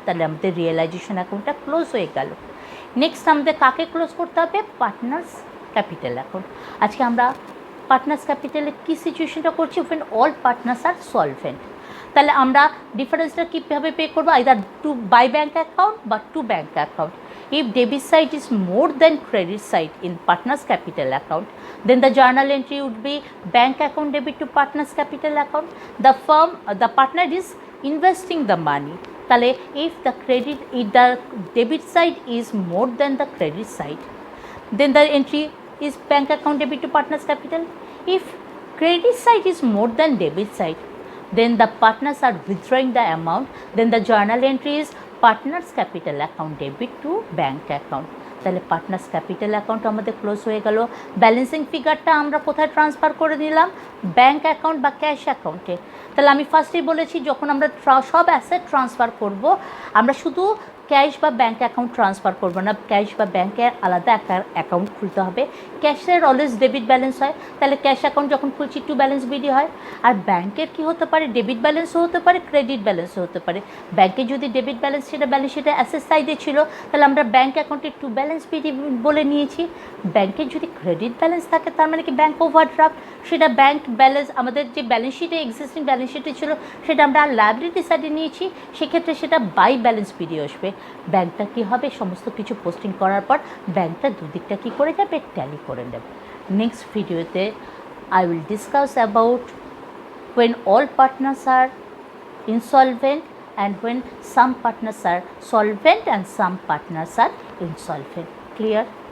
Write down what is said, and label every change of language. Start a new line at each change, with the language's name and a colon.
Bangla: তাহলে আমাদের রিয়েলাইজেশন অ্যাকাউন্টটা ক্লোজ হয়ে গেল। নেক্সট আমাদের কাকে ক্লোজ করতে হবে, পার্টনার্স ক্যাপিটাল অ্যাকাউন্ট। আজকে আমরা পার্টনার্স ক্যাপিটালে কী সিচুয়েশনটা করছি,
English: when all partners are solvent।
Bangla: তাহলে আমরা ডিফারেন্সটা কীভাবে পে করবো, either two by bank account বা two bank account.
English: If debit side is more than credit side in partners capital account, then the journal entry would be bank account debit to partners capital account. The partner is investing the money. তাহলে if the debit side is more than the credit side, then the entry is bank account debit to partners capital. If credit side is more than debit side, then the partners are withdrawing the amount, then the journal entry is partners capital account debit to bank account।
Bangla: তাহলে partners capital account আমাদের close হয়ে গেল। Balancing ফিগারটা আমরা কোথায় transfer করে নিলাম, bank account বা cash অ্যাকাউন্টে। তাহলে আমি ফার্স্টেই বলেছি যখন আমরা সব অ্যাসেট ট্রান্সফার করব আমরা শুধু ক্যাশ বা ব্যাঙ্ক অ্যাকাউন্ট ট্রান্সফার করবো না, ক্যাশ বা ব্যাঙ্কের আলাদা একটা অ্যাকাউন্ট খুলতে হবে। ক্যাশের অলওয়েজ ডেবিট ব্যালেন্স হয়, তাহলে ক্যাশ অ্যাকাউন্ট যখন খুলছি টু ব্যালেন্স বিডি হয়। আর ব্যাঙ্কের কি হতে পারে, ডেবিট ব্যালেন্সও হতে পারে, ক্রেডিট ব্যালেন্সও হতে পারে। ব্যাঙ্কে যদি ডেবিট ব্যালেন্স, সেটা ব্যালেন্স শিটে অ্যাসেট সাইডে ছিল, তাহলে আমরা ব্যাঙ্ক অ্যাকাউন্টে টু ব্যালেন্স বিডি বলে নিয়েছি। ব্যাঙ্কের যদি ক্রেডিট ব্যালেন্স থাকে তার মানে কি ব্যাঙ্ক ওভারড্রাফট, সেটা ব্যাঙ্ক ব্যালেন্স আমাদের যে ব্যালেন্স শিটে এক্সিস্টিং ব্যালেন্স শিটে ছিল সেটা আমরা লায়াবিলিটি সাইডে নিয়েছি, সেক্ষেত্রে সেটা বাই ব্যালেন্স বিডি আসবে। ব্যাঙ্কটা কী হবে, সমস্ত কিছু পোস্টিং করার পর ব্যাঙ্কটা দুদিকটা কী করে যাবে, ট্যালি করে নেবে। নেক্সট ভিডিওতে
English: I will discuss about when all partners are insolvent and when some partners are solvent and some partners are insolvent. Clear?